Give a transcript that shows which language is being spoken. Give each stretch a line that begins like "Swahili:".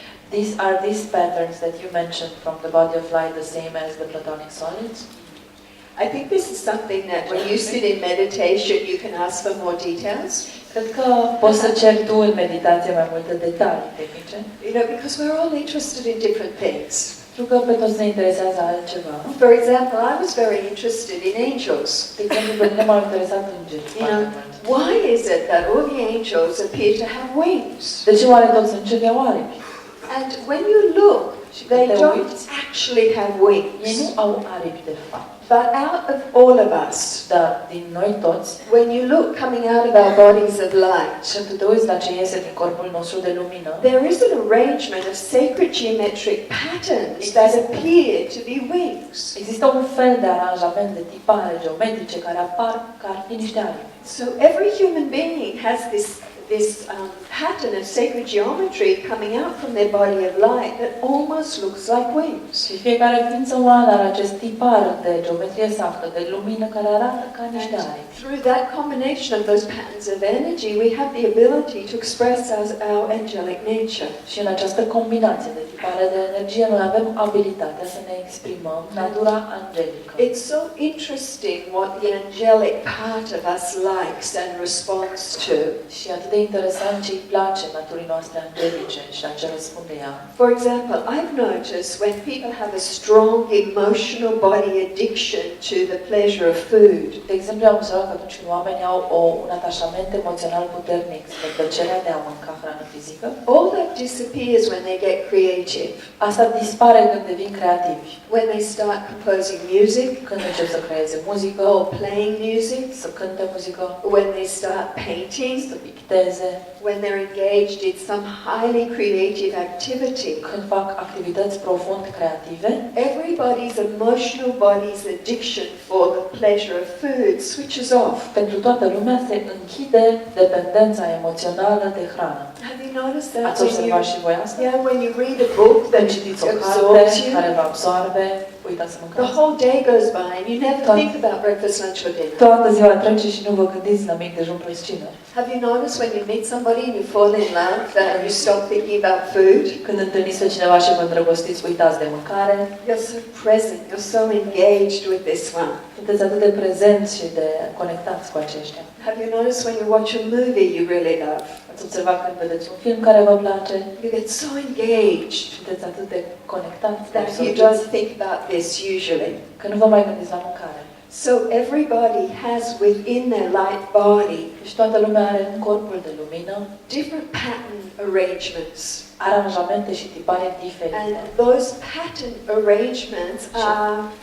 English: These patterns that you mentioned from the body of light the same as the platonic solids? I think this is something that when you sit in meditation you can ask for more details.
Romanian: Cred că poți să ceri tu în meditație mai multe detalii tehnice.
English: You know, because we're all interested in different things.
Romanian: Pentru că pe toți ne interesează altceva.
English: For example, I was very interested in angels.
Romanian: De exemplu, pe mine m-au interesat îngerii.
English: You know, why is it that all the angels appear to have wings?
Romanian: De ce oare toți îngerii au aripi?
English: And when you look, they don't actually have wings.
Romanian: Ei nu au aripi de fapt.
English: But out of all of us,
Romanian: Dar din noi toți,
English: when you look coming out of our bodies of light,
Romanian: când tu te uiți la ce iese din corpul nostru de lumină,
English: there is an arrangement of sacred geometric patterns that appear to be wings.
Romanian: există un fel de aranjament de tipare geometrice care apar ca ar fi niște aripi.
English: So every human being has this pattern of sacred geometry coming out from their body of light that almost looks like wings.
Romanian: Și fiecare ființă umană are acest tipar de geometrie sacră, de lumină care arată ca niște aripi.
English: Through that combination of those patterns of energy, we have the ability to express our angelic nature.
Romanian: Și în această combinație de tipare de energie, noi avem abilitatea să ne exprimăm natura angelică.
English: It's so interesting what the angelic part of us likes and responds to.
Romanian: Și atât de interesant ce îi place naturii noastre angelice și la ce răspunde ea.
English: For example, I've noticed when people have a strong emotional body addiction to the pleasure of food.
Romanian: De exemplu, am observat că atunci când oamenii au un atașament emoțional puternic spre plăcerea de a mânca hrană fizică,
English: all that disappears when they get creative.
Romanian: Asta dispare când devin creativi.
English: When they start composing music,
Romanian: Când încep să creeze muzică,
English: or playing music,
Romanian: să cânte muzică,
English: when they start painting,
Romanian: să picteze,
English: when they're engaged in some highly creative activity.
Romanian: când fac activități profund creative,
English: Everybody's emotional body's addiction for the pleasure of food switches off.
Romanian: pentru toată lumea se închide dependența emoțională de hrană.
English: Have you noticed that?
Romanian: Ați observat și voi asta?
English: Yeah, when you read a book that
Romanian: Când citiți o
English: absorbs
Romanian: carte
English: you,
Romanian: care vă absorbe, uitați să
English: the
Romanian: mâncați.
English: whole day goes by and you never think about breakfast, lunch or dinner.
Romanian: Toată ziua trece și nu vă gândiți la mic dejun plus cină.
English: Have you noticed when you meet somebody and you fall in love that you stop thinking about food?
Romanian: Când întâlniți pe cineva și vă îndrăgostiți, uitați de mâncare.
English: You're so present, you're so engaged with this one.
Romanian: Sunteți atât de prezenți și de conectați cu aceștia.
English: Have you noticed when you watch a movie you really love?
Romanian: Ați observat când vedeți un film care vă place,
English: You get so engaged
Romanian: sunteți atât de conectați, de
English: that you
Romanian: absorbiți,
English: don't think about this usually.
Romanian: că nu vă mai gândiți la mâncare.
English: So everybody has within their light body
Romanian: Deci toată lumea are în corpul de lumină
English: different pattern arrangements.
Romanian: aranjamente și tipare
English: And
Romanian: diferite.
English: those pattern arrangements are